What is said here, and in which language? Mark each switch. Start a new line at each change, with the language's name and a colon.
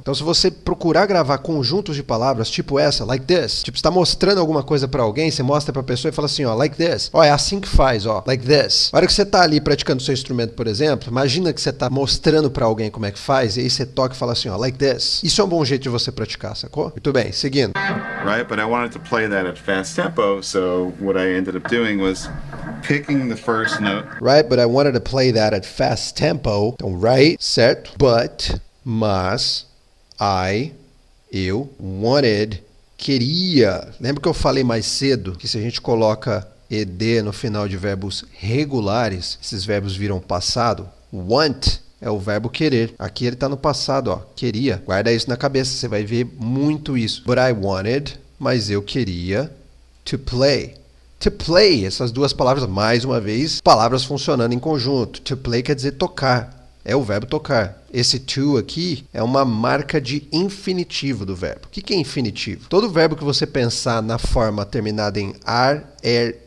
Portuguese: Então se você procurar gravar conjuntos de palavras, tipo essa,
English: like this,
Portuguese: tipo, você tá mostrando alguma coisa pra alguém, você mostra pra pessoa e fala assim, ó, like this. Ó, é assim que faz, ó,
English: like this.
Portuguese: Na hora que você tá ali praticando seu instrumento, por exemplo, imagina que você tá mostrando pra alguém como é que faz, e aí você toca e fala assim, ó, like this. Isso é um bom jeito de você praticar, sacou? Muito bem, seguindo.
English: Right, but I wanted to play that at fast tempo, so what I ended up doing was picking the first note. Right, but I wanted to play that at fast tempo.
Portuguese: Então, right, certo? But, mas, eu, wanted, queria. Lembra que eu falei mais cedo que se a gente coloca ed no final de verbos regulares, esses verbos viram passado? Want é o verbo querer. Aqui ele está no passado, ó. Queria. Guarda isso na cabeça, você vai ver muito isso.
English: But I wanted,
Portuguese: mas eu queria,
English: to play. To play,
Portuguese: essas duas palavras, mais uma vez, palavras funcionando em conjunto.
English: To play
Portuguese: quer dizer tocar. É o verbo tocar. Esse to aqui é uma marca de infinitivo do verbo. O que é infinitivo? Todo verbo que você pensar na forma terminada em ar, er,